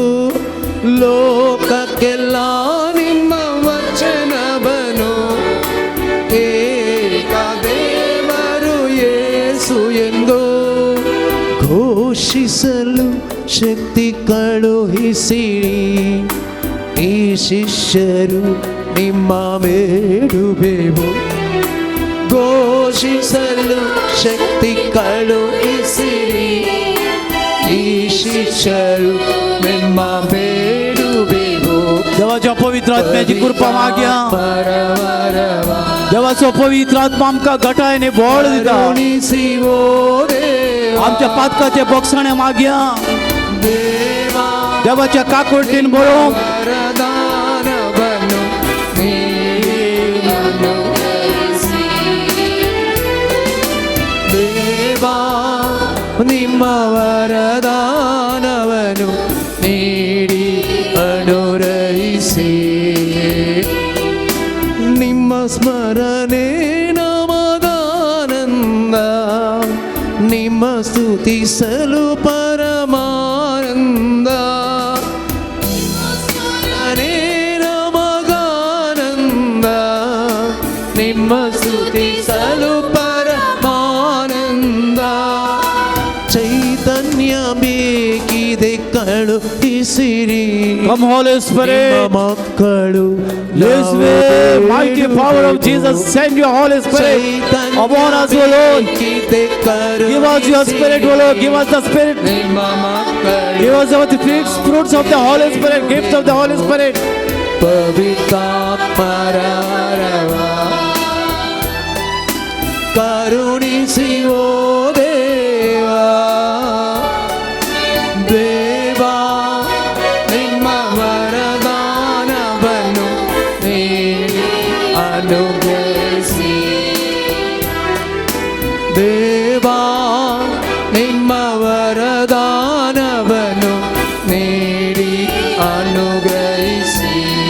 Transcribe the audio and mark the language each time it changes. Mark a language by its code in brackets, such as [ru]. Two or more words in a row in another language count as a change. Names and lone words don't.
[kn] ಲೋಕಕ್ಕೆಲ್ಲ ನಿಮ್ಮ ವಚನವನ್ನು ಏಕದೇವರು ಯೇಸು ಎಂದು ಘೋಷಿಸಲು ಶಕ್ತಿ ಕಳುಹಿಸಿರಿ ಈ ಶಿಷ್ಯರು ನಿಮ್ಮ ಬೇಡುವೆವು ಘೋಷಿಸಲು ಶಕ್ತಿ ಕಳುಹಿಸಿರಿ ಈ ಶಿಷ್ಯರು ನಿಮ್ಮ ಬೇಡುವೆವು. ದೇವ [kok] देवाच्या पवित्र आत्म्याची कृपा मागया परवरवा देवाचो पवित्र आत्मा आमकां घटायने बोळ दिता [kn] ಕರುಣಿಸಿವೋ ದೇವಾ [kok] आमच्या पातकाचे बोगसणे मागया देवा देवाच्या काकुळटीन बरोवंक [kn] ವರದಾನ ಬನು ದೇವಾ ನಿಮ್ಮ ವರದಾನವನು ನೀಡಿ ಅನುರೈಸಿ ನಿಮ್ಮ ಸ್ಮರಣೆ ನಮಗಾನಂದ ನಿಮ್ಮ ಸ್ತುತಿಸಲು ಪರಮಾನಂದ ಸ್ಮರಣೆ ನಮಗಾನಂದ ನಿಮ್ಮ ಸ್ತುತಿಸಲು ಪರಮಾನಂದ ಚೈತನ್ಯ ಬೇಕಿದೆ ಕಳುಹಿಸಿರಿ [en] Come Holy Spirit [kn] ಮಕ್ಕಳು [en] This way mighty power of Jesus send your Holy Spirit upon us O Lord give us your Spirit O Lord give us the Spirit [kn] ನಿಮ್ಮ ಮಕ್ಕಳು [en] give us the fruits of the Holy Spirit gifts of the Holy Spirit [kn] ಪವಿತ್ರಾತ್ಮರವರವ ಕರುಣಿಸಿವೋ ದೇವಾ ದೇವಾ ನಿಮ್ಮ ವರದಾನವನ್ನು ನೀಡಿ ಅನುಗ್ರಹಿಸಿ ದೇವಾ ನಿಮ್ಮ ವರದಾನವನ್ನು ನೀಡಿ ಅನುಗ್ರಹಿಸಿ